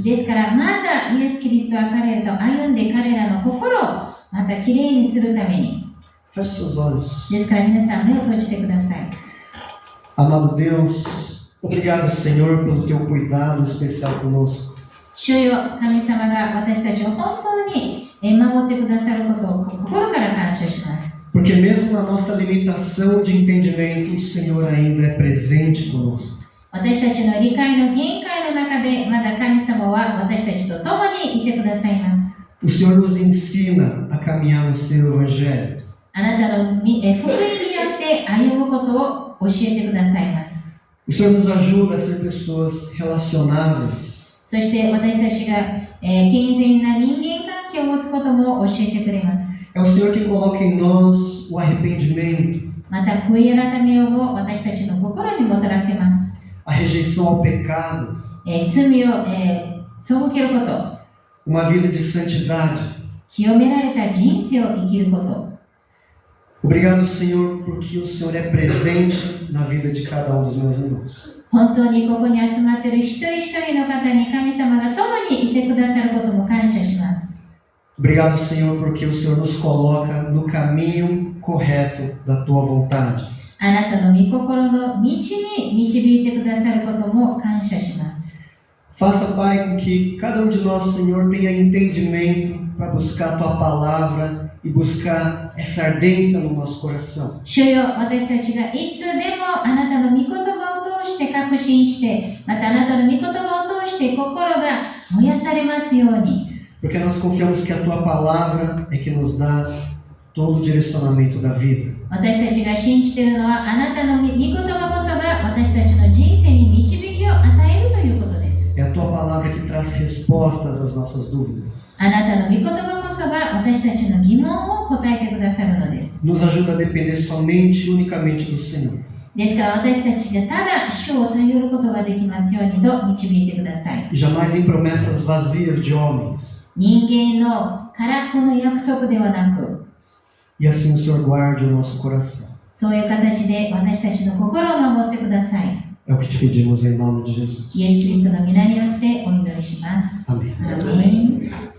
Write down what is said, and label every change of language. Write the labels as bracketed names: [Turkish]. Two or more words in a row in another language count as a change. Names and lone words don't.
[Japanese] ですからまたイエス・キリストは彼らと歩んで彼らの心をまたきれいにするために。 [Portuguese] Feche seus olhos. [Japanese] ですから皆さん目を閉じてください。 [Portuguese] Amado Deus, obrigado, Senhor, pelo teu cuidado especial conosco. [Japanese] 主よ、神様が私たちを本当に守ってくださることを心から感謝します。 [Portuguese] Porque mesmo na nossa limitação de entendimento, o Senhor ainda é presente conosco. [Japanese] 私たちの理解の限界の中でまだ神様は私たちと共にいてくださいます。 [Portuguese] O Senhor nos ensina a caminhar no seu Evangelho. [Japanese] あなたの福音によって歩むことを教えてくださいます。 [Portuguese] O Senhor nos ajuda a ser pessoas relacionáveis. [Japanese] そして私たちが、健全な人間関係を持つことも教えてくれます。 [Portuguese] É o Senhor que coloca em nós o arrependimento, [Japanese] また悔い改めをも私たちの心にもたらせます。 [Portuguese] a rejeição ao pecado, [Japanese] 罪を、背けること、 [Portuguese] uma vida de santidade. [Japanese] 清められた人生を生きること。 [Portuguese] Obrigado, Senhor, porque o Senhor é presente na vida de cada um dos meus irmãos. [Japanese] 本当にここに集まっている一人一人の方に神様が共にいてくださることも感謝します。 [Portuguese] Obrigado, Senhor, porque o Senhor nos coloca no caminho correto da tua vontade. [Japanese] あなたの御心の道に導いてくださることも感謝します。 [Portuguese] Faça, Pai, com que cada um de nós, Senhor, tenha entendimento para buscar a tua palavra e buscar essa ardência no nosso coração. [Japanese] 主よ、私たちがいつでもあなたの御言葉を通して確信して、またあなたの御言葉を通して心が燃やされますように。 [Portuguese] Porque nós confiamos que a tua palavra é que nos dá todo o direcionamento da vida. [Japanese] 私たちが信じているのはあなたの御言葉こそが私たちの人生に導きを与えるということです。 [Portuguese] É a tua palavra que traz respostas às nossas dúvidas. [Japanese] あなたの御言葉こそが私たちの疑問を答えてくださるのです。 [Portuguese] Nos ajuda a depender somente e unicamente do Senhor. [Japanese] ですから私たちがただ主を頼ることができますようにと導いてください。 [Portuguese] E jamais em promessas vazias de homens. [Japanese] 人間の空っぽの約束ではなく、 [Portuguese] E assim o Senhor guarde o nosso coração. [Japanese] そういう形で私たちの心を守ってください。 [Portuguese] É o que te pedimos em nome de Jesus. [Japanese] イエス・キリストの皆によってお祈りします。 [Portuguese] Amém. [Japanese] アーメン。